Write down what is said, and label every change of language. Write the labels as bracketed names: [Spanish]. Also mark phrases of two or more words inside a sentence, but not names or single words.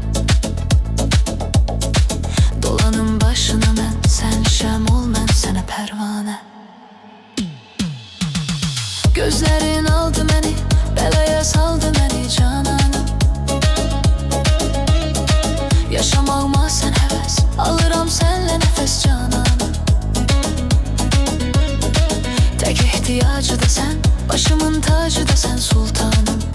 [Azerbaijani] Dolanım başına mən, sən şəm ol mən sənə pərvanə. Gözlərin aldı məni, belaya saldı məni cananım. [Turkish] Yaşamağıma sen heves, alıram senle nefes cananım. Tek ihtiyacı da sen, başımın tacı da sen sultanım.